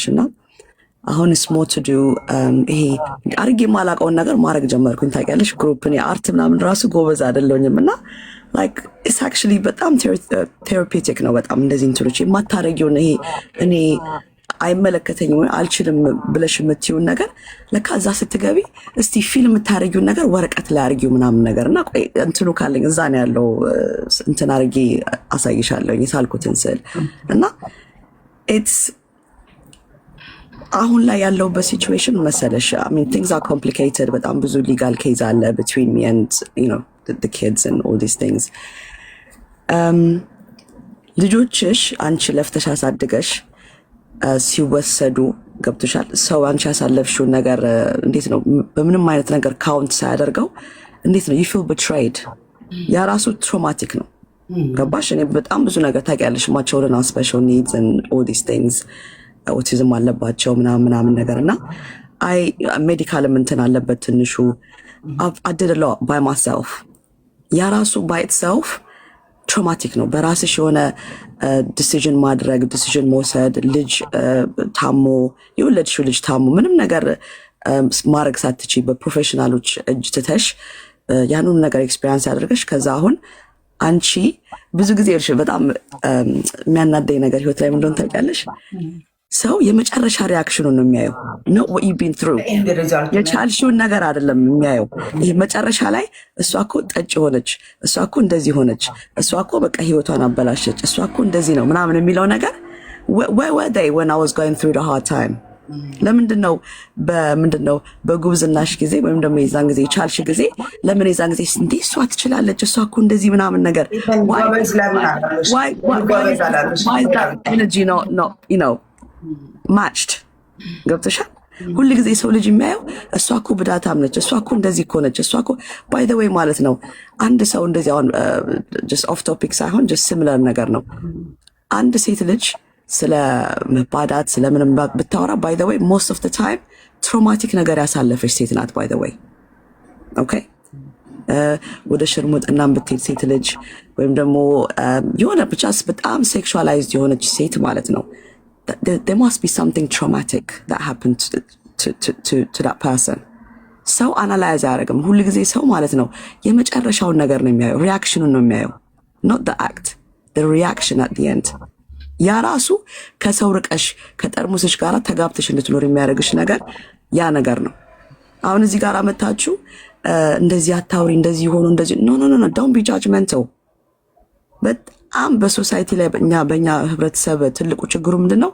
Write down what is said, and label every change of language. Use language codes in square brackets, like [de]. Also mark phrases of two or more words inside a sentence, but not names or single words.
[am] እና አሁን ስሞ [en] to do [am] ይሄ አርጌ የማላውቀውን ነገር ማድረግ ጀመርኩኝ። ታውቂያለሽ ግሩፕን የአርት ምናምን ራሱ ጎበዝ አይደለሁኝም። እና [en] like it's actually [am] በጣም ቴራፒውቲክ ነው። በጣም እንደዚህ እንትኖች የማታረጊውን ይሄ እኔ አይመለከተኝም አልችልም ብለሽ የምትይውን ነገር ለካ እዛ ስትገቢ እስቲ ፊልም የምታረጊውን ነገር ወረቀት ላይ አርጊው ምናምን ነገር እና ቆይ እንትኑ ካለኝ እዛ ነው ያለው እንትን አርጌ አሳይሻለሁ የሳልኩትን ስዕል እና ኢትስ አሁን ላይ ያለውበት ሲቹዌሽን መሰለሽ [en] I mean things are complicated። [am] በጣም ብዙ [en] legal case [am] አለ [en] between me and you know the kids and all these things። [am] ልጆችሽ አንቺ ለፍተሽ አሳድገሽ ሲወሰዱ ገብቶሻል። ሰው አንቺ ያሳለፍሽውን ነገር እንዴት ነው በምንም አይነት ነገር ካውንት ሳያደርገው እንዴት ነው [en] you feel betrayed። [am] ያ ራሱ ትራውማቲክ ነው። ገባሽ? እኔ በጣም ብዙ ነገር ታውቂያለሽ [en] my children are special needs and all these things [am] ኦቲዝም አለባቸው ምናምን ነገር እና አይ ሜዲካልም እንትን አለበት ትንሹ [en] I did a lot by myself። [am] ያ ራሱ [en] by itself [am] ትራውማቲክ ነው። በራስሽ የሆነ ዲሲዥን ማድረግ ዲሲዥን መውሰድ ልጅ ታሞ የወለድሽው ልጅ ታሞ ምንም ነገር ማድረግ ሳትቺ በፕሮፌሽናሎች እጅ ትተሽ ያንን ነገር ኤክስፒሪየንስ ያደርገሽ ከዛ አሁን አንቺ ብዙ ጊዜ እርሽ በጣም የሚያናደኝ ነገር ህይወት ላይ ምን እንደሆነ ታውቂያለሽ? ሰው የመጨረሻ ሪያክሽኑን ነው የሚያየው ነው [en] what you've been through [am] የቻልሽውን ነገር አይደለም የሚያየው። ይሄ መጨረሻ ላይ እሷ እኮ ጠጭ ሆነች፣ እሷ እኮ እንደዚህ ሆነች፣ እሷ እኮ በቃ ህይወቷን አበላሸች፣ እሷ እኮ እንደዚህ ነው ምናምን የሚለው ነገር [en] where were they when I was going through the hard time? [am] ለምንድነው በጉብዝናሽ ጊዜ ወይም ደግሞ የዛን ጊዜ የቻልሽ ጊዜ ለምን የዛን ጊዜ እንዴ እሷ ትችላለች እሷ እኮ እንደዚህ ምናምን ነገር [en] why that energy no you know matched? [am] ገብተሻል? ሁሉ ጊዜ ሰው ልጅ የሚያየው እሷ እኮ ብዳታም ነች፣ እሷ እኮ እንደዚህ እኮ ነች፣ እሷ እኮ [en] by the way [am] ማለት ነው። አንድ ሰው እንደዚህ አሁን [en] just off topic [am] ሳይሆን [en] just similar [am] ነገር ነው። አንድ ሴት ልጅ ስለ መባዳት ስለምንም ብታወራ [en] by the way most of the time traumatic [am] ነገር ያሳለፈች ሴት ናት [en] by the way okay። [am] ወደ ሽርሙጥናም ብትሄድ ሴት ልጅ ወይም ደግሞ የሆነ ብቻ በጣም ሴክሹዋላይዝድ የሆነች ሴት ማለት ነው [en] there must be something traumatic that happened to that person። [am] ሰው አናላይዝ አያደርግም። ሁሉ ጊዜ ሰው ማለት ነው የመጨረሻውን ነገር ነው የሚያየው፣ ሪያክሽኑን ነው የሚያየው [en] not the act the reaction at the end። [am] ያ ራሱ ከሰው ርቀሽ ከጠርሙስሽ ጋር ተጋብተሽ እንድትኖር የሚያደርግሽ ነገር ያ ነገር ነው። አሁን እዚህ ጋር መታችሁ እንደዚህ አታውሪ እንደዚህ ሆኖ እንደዚህ [en] no don't be judgmental። [am] በጣም በሶሳይቲ ላይ በእኛ ህብረተሰብ ትልቁ ችግሩ ምንድነው?